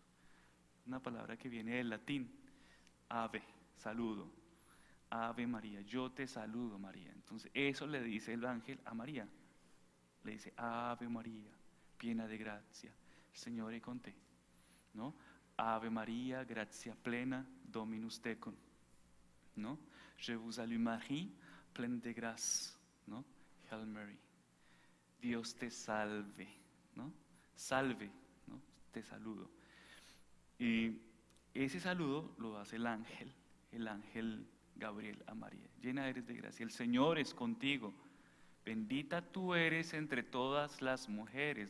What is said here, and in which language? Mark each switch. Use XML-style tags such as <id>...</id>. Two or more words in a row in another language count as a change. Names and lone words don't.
<es>Una palabra que viene del latín, ave, saludo, Ave María, yo te saludo María. Entonces eso le dice el ángel a María, le dice Ave María, llena de gracia, el Señor es con te, ¿no?</es> <la>Ave María, gracia plena, Dominus tecum,</la> <es>¿no?</es> <fr>Je vous salue Marie, pleine de grâce,</fr> <es>¿no?</es> <en>Hail Mary,</en> <es>Dios te salve, ¿no? Salve, ¿no? Te saludo. Y ese saludo lo hace el ángel Gabriel a María. Llena eres de gracia, el Señor es contigo. Bendita tú eres entre todas las mujeres.</es>